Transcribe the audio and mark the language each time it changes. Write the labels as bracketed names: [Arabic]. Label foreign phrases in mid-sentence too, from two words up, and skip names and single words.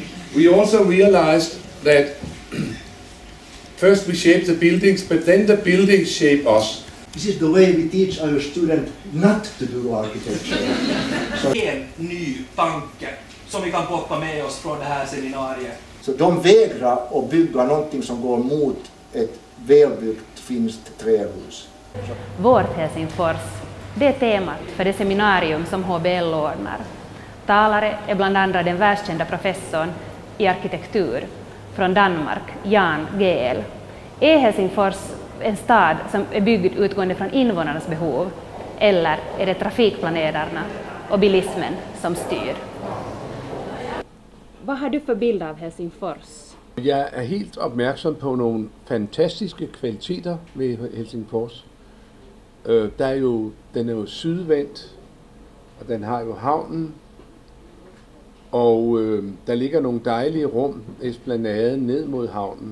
[English] We also realized that first we shape the buildings, but then the buildings shape us. This is the way we teach our students not to do architecture. [Swedish] En ny tanke som vi kan plocka med oss från det här seminariet. Så de vägrar att bygga någonting som går mot ett välbyggt finskt trähus. Vårt Helsingfors, det är temat för det seminarium som HBL ordnar. Talare är bland andra den världskända professorn i arkitektur från Danmark, Jan Gehl. Är Helsingfors en stad som är byggd utgående från invånarnas behov, eller är det trafikplanerarna och bilismen som styr? Vad har du för bild av Helsingfors? [Danish] Jeg er helt opmærksom på nogle fantastiske kvaliteter ved Helsingfors. Den er jo sydvendt, og den har jo havnen, og der ligger nogle dejlige rum, esplanaden ned mod havnen.